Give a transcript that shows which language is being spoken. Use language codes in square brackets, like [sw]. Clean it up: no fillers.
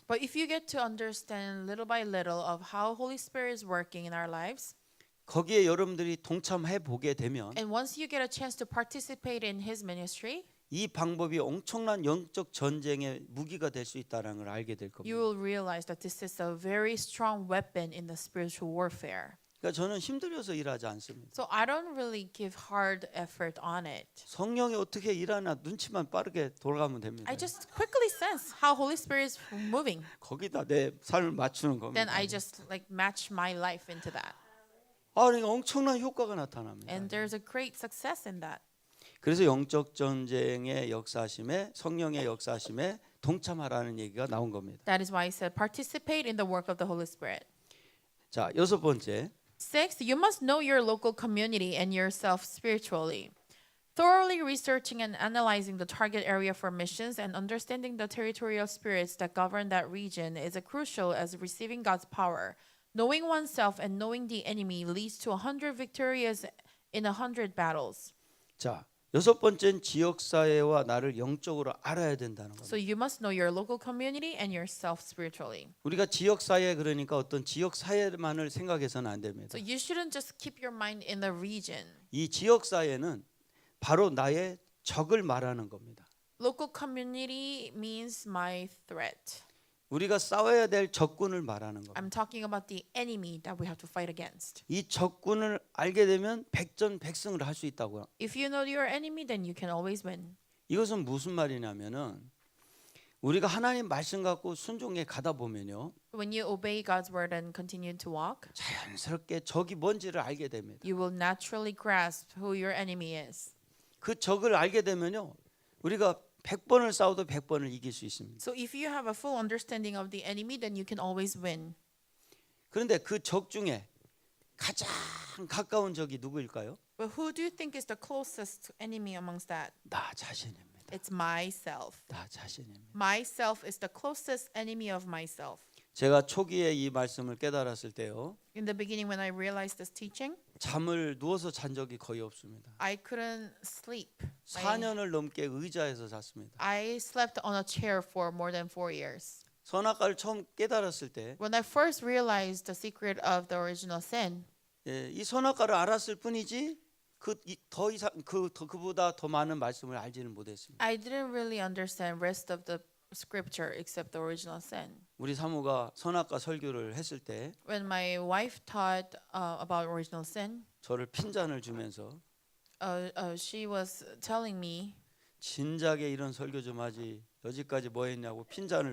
[en] But if you get to understand little by little of how Holy Spirit is working in our lives, [ko] 거기에 여러분들이 동참해 보게 되면 [en] and once you get a chance to participate in His ministry, [ko] 이 방법이 엄청난 영적 전쟁의 무기가 될 수 있다는 걸 알게 될 겁니다. [en] you will realize that this is a very strong weapon in the spiritual warfare. [ko] 그러니까 저는 힘들어서 일하지 않습니다. [en] So I don't really give hard effort on it. [ko] 성령이 어떻게 일하나 눈치만 빠르게 돌아가면 됩니다. [en] I just quickly sense how Holy Spirit is moving. [ko] 거기다 내 삶을 맞추는 겁니다. [en] Then I just like match my life into that. [ko] 그러니까 엄청난 효과가 나타납니다. [en] And there's a great success in that. [ko] 그래서 영적 전쟁의 역사심에 성령의 역사심에 동참하라는 얘기가 나온 겁니다. [en] That is why I said participate in the work of the Holy Spirit. [ko] 자, 여섯 번째. [en] Sixth, you must know your local community and yourself spiritually. Thoroughly researching and analyzing the target area for missions and understanding the territorial spirits that govern that region is as crucial as receiving God's power. Knowing oneself and knowing the enemy leads to 100 victories in 100 battles. [ko] 자, 여섯 번째는 지역 사회와 나를 영적으로 알아야 된다는 겁니다. [en] So you must know your local community and yourself spiritually. [ko] 우리가 지역 사회 그러니까 어떤 지역 사회만을 생각해서는 안 됩니다. [en] So you shouldn't just keep your mind in the region. [ko] 이 지역 사회는 바로 나의 적을 말하는 겁니다. [en] Local community means my threat. [ko] 우리가 싸워야 될 적군을 말하는 겁니다. [en] I'm talking about the enemy that we have to fight against. [ko] 이 적군을 알게 되면 백전백승을 할 수 있다고요. [en] If you know your enemy, then you can always win. [ko] 이것은 무슨 말이냐면은 우리가 하나님 말씀 갖고 순종해 가다 보면요. [en] When you obey God's word and continue to walk, [ko] 자연스럽게 적이 뭔지를 알게 됩니다. [en] you will naturally grasp who your enemy is. [ko] 그 적을 알게 되면요. 우리가 100번을 싸워도 100번을 이길 수 있습니다. [en] So if you have a full understanding of the enemy, then you can always win. [ko] 그런데 그 적 중에 가장 가까운 적이 누구일까요? [en] But who do you think is the closest enemy amongst that? [ko] 나 자신입니다. [en] It's myself. [ko] 나 자신입니다. [en] Myself is the closest enemy of myself. [ko] 제가 초기에 이 말씀을 깨달았을 때요. [en] In the beginning, when I realized this teaching, [ko] 잠을 누워서 잔 적이 거의 없습니다. [en] I couldn't sleep. [ko] 4년을 넘게 의자에서 잤습니다. [en] I slept on a chair for more than 4 years. [ko] 선악과를 처음 깨달았을 때 [en] When I first realized the secret of the original sin, [ko] 이 선악과를 알았을 뿐이지 더 이상 그보다 더 많은 말씀을 알지는 못했습니다. [en] I didn't really understand rest of the scripture except the original sin. [ko] 우리 사모가 선악과 설교를 했을 때 [en] When my wife taught about original sin, [ko] 저를 핀잔을 주면서 [en] she was telling me, [ko] 진작에 이런 설교 좀 하지 여지까지 뭐 했냐고 핀잔을